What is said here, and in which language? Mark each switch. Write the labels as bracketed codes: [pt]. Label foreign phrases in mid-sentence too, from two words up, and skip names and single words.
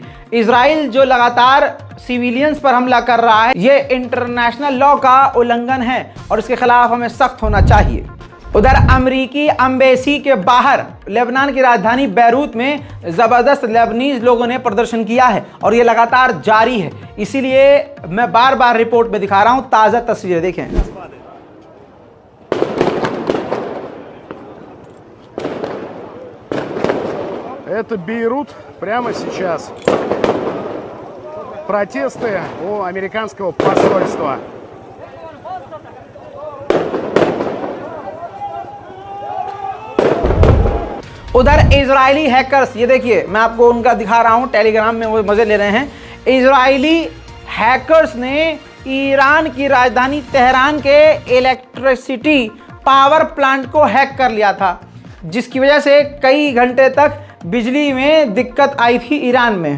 [hi] इजराइल जो लगातार सिविलियंस पर हमला कर रहा है, ये [en] international law [hi] का उल्लंघन है और इसके खिलाफ हमें सख्त होना चाहिए। उधर अमरीकी एम्बेसी के बाहर लेबनान की राजधानी बैरूत में ज़बरदस्त लेबनीज लोगों ने प्रदर्शन किया है और ये लगातार जारी है, इसीलिए मैं बार बार रिपोर्ट में दिखा रहा हूं। ताज़ा तस्वीरें देखें। [ru] Это Бейрут прямо сейчас. Протесты у американского посольства. [hi] उधर इजरायली हैकर्स, ये देखिए मैं आपको उनका दिखा रहा हूं, टेलीग्राम में वो मजे ले रहे हैं। इजरायली हैकर्स ने ईरान की राजधानी तेहरान के [en] electricity power plant [hi] को हैक कर लिया था, जिसकी वजह से कई घंटे तक बिजली में दिक्कत आई थी ईरान में।